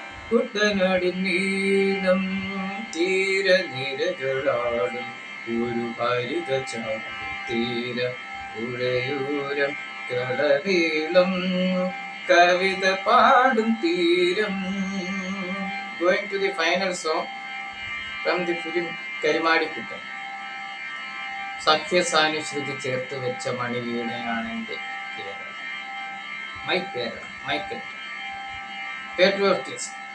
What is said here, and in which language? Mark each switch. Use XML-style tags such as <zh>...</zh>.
<ml>കുട്ടനാടിനീളം തീരനിരകളാടും ഒരു ഹരിത ചാരുതീര പുഴയോരം കടനീളം കവിത പാടും തീരം.</ml> <en>Going to the final song from the film Karimadikuttan.</en> <ml>സഖ്യസാനുശ്രുതി ചേർത്ത് വെച്ച മണിവീണയാണ് എൻ്റെ Keralam.</ml> <en>My Keralam, my Keralam. Patriotism.</en>